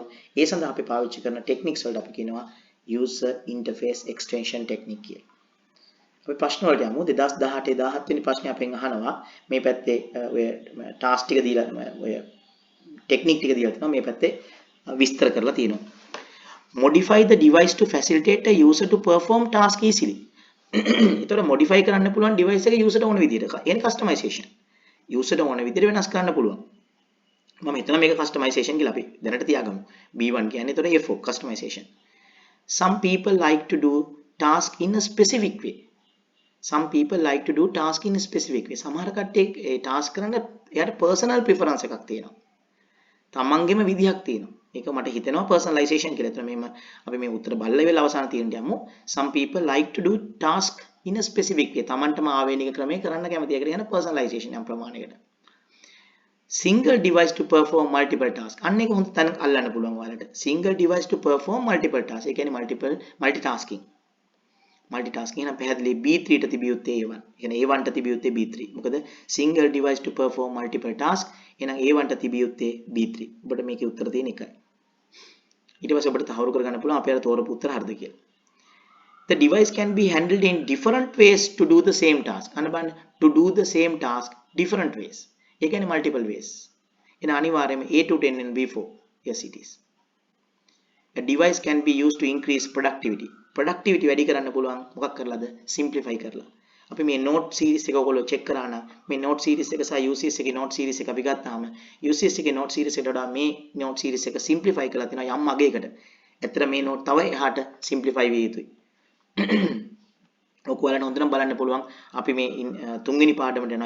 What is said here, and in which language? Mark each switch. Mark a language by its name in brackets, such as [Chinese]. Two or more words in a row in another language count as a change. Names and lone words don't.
[Sinhala] ඒ සඳහා අපි පාවිච්චි කරන techniques වලට අපි කියනවා [English] user interface extension technique [Sinhala] කියලා. අපි ප්‍රශ්න වලට යමු. 2018 17 වෙනි ප්‍රශ්නේ අපෙන් අහනවා මේ පැත්තේ ඔය ටාස්ක් ටික දීලා ඔය ටෙක්නික් ටික දීලා තියෙනවා මේ පැත්තේ විස්තර කරලා තියෙනවා. [English] modify the device to facilitate a user to perform task easily. [Sinhala] ඒතර modify කරන්න පුළුවන් device එක user ට ඕන විදිහට. එන්නේ customization. user ට ඕන විදිහට වෙනස් කරන්න පුළුවන්. මම හිතනවා මේක customization කියලා අපි දැනට තියාගමු. B1 කියන්නේ ඒතර A4 customization. [English] Some people like to do task in a specific way. Some people like to do task in a specific way. [Sinhala] සමහර කට්ටිය ඒ task කරන්න එයාට [English] personal preference [Sinhala] එකක් තියෙනවා. තමන්ගේම විදිහක් තියෙනවා. ඒක මට හිතෙනවා personalization කියලා. එතන මෙහෙම අපි මේ උත්තර බලලා වෙලා අවසාන තියෙන්න යමු. [English] Some people like to do task in a specific way. [Sinhala] තමන්ටම ආවේනික ක්‍රමයක කරන්න කැමති. ඒකට කියන personalization යම් ප්‍රමාණයකට. [English] Single device to perform multiple tasks. [Sinhala] අන්න ඒක හොඳ තැන අල්ලන්න පුළුවන් ඔයාලට. [English] Single device to perform multiple tasks. [Sinhala] ඒ කියන්නේ multitasking. multitasking නම් පැහැදිලි B3 ට තිබිය යුත්තේ A1. ඒ කියන්නේ A1 ට තිබිය යුත්තේ B3. [English] මොකද single device to perform multiple tasks. [Sinhala] එහෙනම් A1 ට තිබිය යුත්තේ B3. ඔබට මේකේ උත්තර තියෙන එකයි. ඊට පස්සේ ඔබට තහවුරු කරගන්න පුළුවන් අපේ අර තෝරපු උත්තර හරිද කියලා. [English] The device can be handled in different ways to do the same task. [Sinhala] අන්න බලන්න [English] to do the same task different ways. [Sinhala] ඒ කියන්නේ [English] multiple ways. [Sinhala] එන අනිවාර්යයෙන්ම [English] A to 10 and B4. Yes it is. A device can be used to increase productivity. [Sinhala] productivity වැඩි කරන්න පුළුවන් මොකක් කරලාද? simplify කරලා. අපි මේ [English] note series [Sinhala] එක ඔයගොල්ලෝ check කරා නම් මේ [English] note series [Sinhala] එක සහ UCS එකේ [English] note series [Sinhala] එක අපි ගත්තාම UCS එකේ [English] note series [Sinhala] එකට වඩා මේ [English] note series [Sinhala] එක simplify කරලා තිනවා යම් අගයකට. ඇත්තට මේ note තව එහාට simplify විය යුතුයි. ඔක ඔයාලට හොඳටම බලන්න පුළුවන් අපි මේ තුන්වෙනි පාඩමට යනවා.